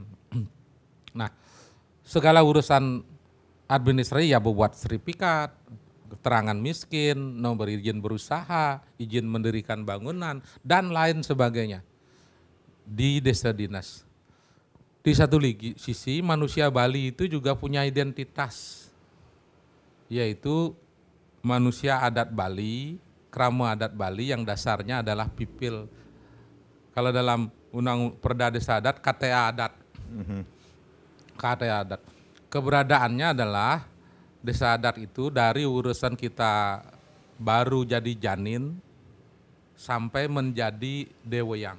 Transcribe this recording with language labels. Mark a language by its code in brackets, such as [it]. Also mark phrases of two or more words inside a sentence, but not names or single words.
[id] Nah, segala urusan administrasi ya buat sertifikat, keterangan miskin, nomor izin berusaha, izin mendirikan bangunan, dan lain sebagainya di desa dinas. Di satu sisi manusia Bali itu juga punya identitas, yaitu manusia adat Bali, krama adat Bali yang dasarnya adalah pipil. Kalau dalam Perda Desa Adat, KTA adat. KTA adat. Keberadaannya adalah desa adat itu dari urusan kita baru jadi janin sampai menjadi deweyang.